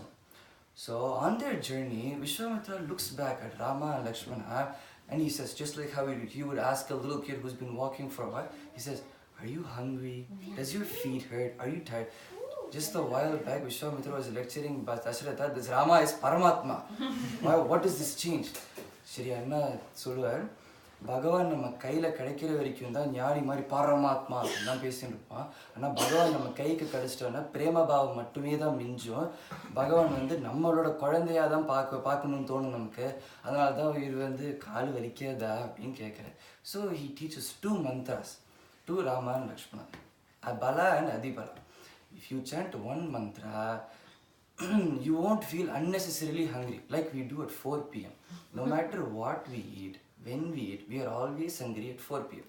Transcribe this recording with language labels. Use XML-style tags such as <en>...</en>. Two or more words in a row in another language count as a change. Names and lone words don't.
<en>So on their journey, Vishwamitra looks back at Rama and Lakshmana and he says, just like how he would ask a little kid who's been walking for a while, he says, are you hungry? Does your feet hurt? Are you tired? Just a while back, Vishwamitra was lecturing Dasharatha, this Rama is Paramatma. Why? What does this change?</en> <ta>Shri Anna Suluvar, பகவான் நம்ம கைல கிடைக்கிற வரைக்கும் டா ஞானி மாதிரி பரமாத்மா அப்படிலாம் பேசிட்டு இருப்பான். ஆனால் பகவான் நம்ம கைக்கு கிடைச்சிட்டோன்னா பிரேம பாவம் மட்டுமே தான் மிஞ்சும். பகவான் நம்மளோட குழந்தையா தான் பார்க்கணும்னு தோணும் நமக்கு. அதனால தான் இவர் கால் வலிக்காதா அப்படின்னு கேட்குறாரு.</ta> <en>So he teaches 2 mantras to Rama and Lakshmana, Bala and Adibala. If you chant one mantra, you won't feel unnecessarily hungry like we do at 4 p.m. No matter what we eat, when we eat, we are always hungry at 4 p.m.</en>